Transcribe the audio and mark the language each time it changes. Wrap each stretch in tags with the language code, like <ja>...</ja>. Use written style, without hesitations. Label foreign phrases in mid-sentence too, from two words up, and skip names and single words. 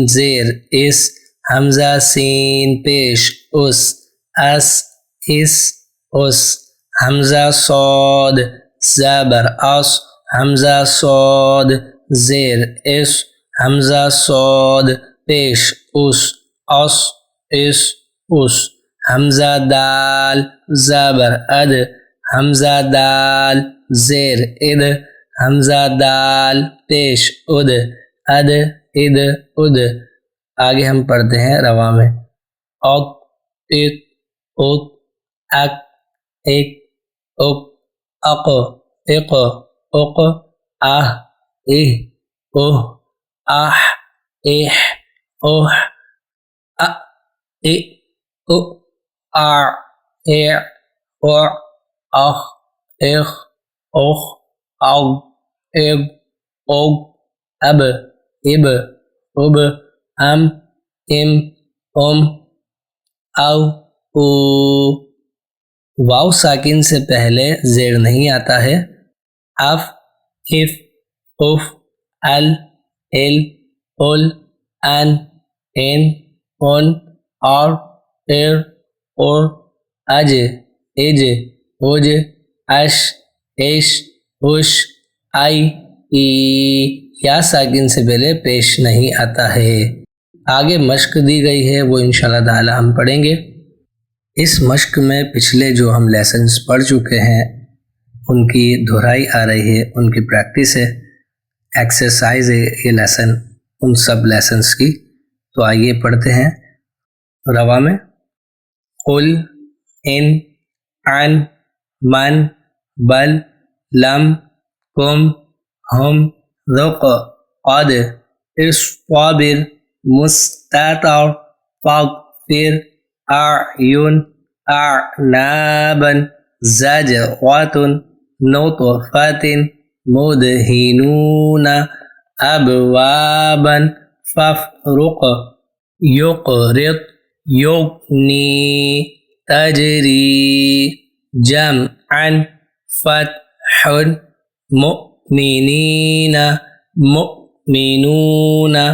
<ur>زیر اس، حمزہ سین پیش اس، اس اس اس، حمزہ صاد زبر اس، حمزہ صاد زیر اس، حمزہ صاد پیش اس، اس اس اس، حمزہ دال زبر اد، حمزہ دال زیر اد، حمزہ دال پیش اد، اد اد اد۔ آگے ہم پڑھتے ہیں رواں میں۔</ur> <ar>اک اک اک، اک ایک اک، اق اق اق، اہ اہ اوہ، آہ اہ اوہ، اَ اِ اُ، آ اے او، اخ اخ اخ، اغ اغ اغ، اب اب اب، ام ام ام، او او۔</ar> <ur>واو ساکن سے پہلے زیر نہیں آتا ہے۔</ur> <ar>اف اف اف، ال ال ال، ان ان ان، اور ار اور، اج اج اج، اش اش اش، آئی ای۔</ar> <ur>یا ساکن سے پہلے پیش نہیں آتا ہے۔ آگے مشق دی گئی ہے، وہ</ur> <ar>انشاءاللہ تعالی</ar> <ur>ہم پڑھیں گے۔ اس مشق میں پچھلے جو ہم لیسنز پڑھ چکے ہیں ان کی دہرائی آ رہی ہے، ان کی پریکٹس ہے، ایکسرسائز ہے یہ لیسن ان سب لیسنز کی۔ تو آئیے پڑھتے ہیں رواں میں۔</ur> <ar>قل ان، عن، من، بل، لم، کم، हम ذق قد اصطبر مستتر فاغفر أعين أعنابا زجرة نطفة مدهنون أبوابا فافرق يقرض يغني تجري جمعا فتح مؤمنين مؤمنون</ar>